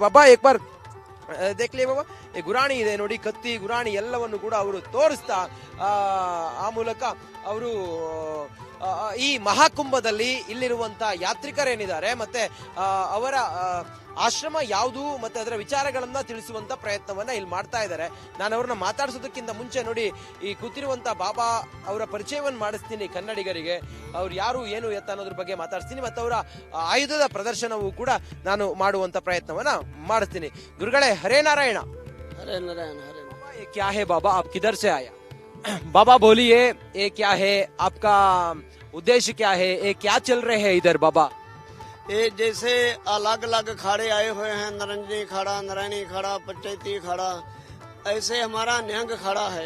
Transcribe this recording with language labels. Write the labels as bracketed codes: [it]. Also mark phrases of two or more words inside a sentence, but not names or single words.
[kn] ಬಾಬಾ [hi] एक बार देखली [kn] ಬಾಬಾ, ಈ ಗುರಾಣಿ ಇದೆ ನೋಡಿ, ಕತ್ತಿ ಗುರಾಣಿ ಎಲ್ಲವನ್ನು ಕೂಡ ಅವರು ತೋರಿಸ್ತಾ ಆ ಮೂಲಕ ಅವರು ಈ ಮಹಾಕುಂಭದಲ್ಲಿ ಇಲ್ಲಿರುವಂತ ಯಾತ್ರಿಕರೇನಿದ್ದಾರೆ ಮತ್ತೆ ಅವರ ಆಶ್ರಮ ಯಾವುದು ಮತ್ತೆ ಅದರ ವಿಚಾರಗಳನ್ನ ತಿಳಿಸುವಂತ ಪ್ರಯತ್ನವನ್ನ ಇಲ್ಲಿ ಮಾಡ್ತಾ ಇದ್ದಾರೆ. ನಾನು ಅವ್ರನ್ನ ಮಾತಾಡಿಸೋದಕ್ಕಿಂತ ಮುಂಚೆ ನೋಡಿ, ಈ ಕೂತಿರುವಂತ ಬಾಬಾ ಅವರ ಪರಿಚಯವನ್ನು ಮಾಡಿಸ್ತೀನಿ ಕನ್ನಡಿಗರಿಗೆ. ಅವ್ರು ಯಾರು ಏನು ಎತ್ತ ಅನ್ನೋದ್ರ ಬಗ್ಗೆ ಮಾತಾಡ್ತೀನಿ, ಮತ್ತೆ ಅವರ ಆಯುಧದ ಪ್ರದರ್ಶನವೂ ಕೂಡ ನಾನು ಮಾಡುವಂತ ಪ್ರಯತ್ನವನ್ನ ಮಾಡಿಸ್ತೀನಿ. ಗುರುಗಳೇ, ಹರೇ ನಾರಾಯಣ. [hi] हरे नारायण हरे ये क्या है बाबा, आप किधर से आया? बाबा बोलिए, ये क्या है, आपका उद्देश्य क्या है, ये क्या चल रहे हैं इधर बाबा? ये जैसे अलग अलग खाड़े आए हुए हैं, नरंजनी खाड़ा, नारायणी खाड़ा, पंचायती खाड़ा, ऐसे हमारा न्यंग खाड़ा है।